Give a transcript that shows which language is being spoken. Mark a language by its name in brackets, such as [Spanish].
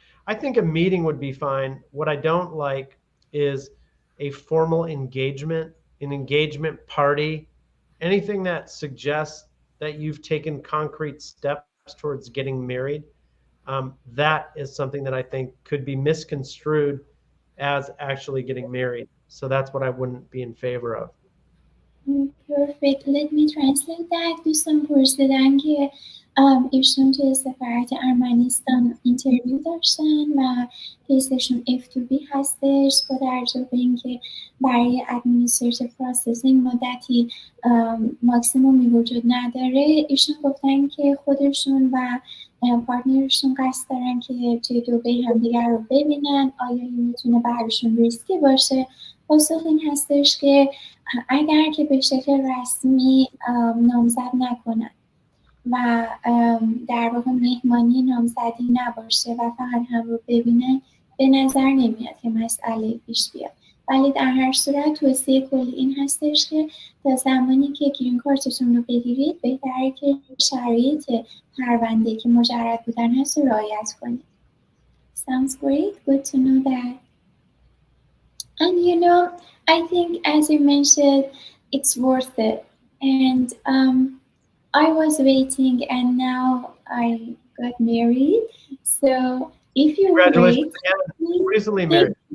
[English] I think a meeting would be fine. What I don't like is a formal engagement, an engagement party, anything that suggests that you've taken concrete steps towards getting married. That is something that I think could be misconstrued as actually getting married. So that's what I wouldn't be in favor of. Perfect. Let me translate that. [Persian] دوستان پرسیدن که ایشون توی سفارت ارمنستان اینترویو داشتن و کیسشون F2B هستش با توجه به اینکه برای ادمینستریتیو پروسسینگ مدتی ماکسیمومی وجود نداره. ایشون گفتن که خودشون و پارتنرشون قصد دارن که توی دبی همدیگر رو ببینن. آیا این میتونه براشون ریسکی باشه؟ پاسخ این هستش که اگر که به شکل رسمی نامزد نکنن و در واقع مهمانی نامزدی نباشه و فقط هم رو ببینن، به نظر نمیاد که مسئله پیش بیاد. ولی در هر صورت توصیه کلی این هستش که تا زمانی که گرین کارتتون رو بگیرید بهتره که شرایط پرونده که مجرد بودن هست رو رعایت کنید. [English] Sounds great. Good to know that. And you know, I think as you mentioned, it's worth it. And I was waiting and now I got married. So if you Congratulations wait, again. Recently married.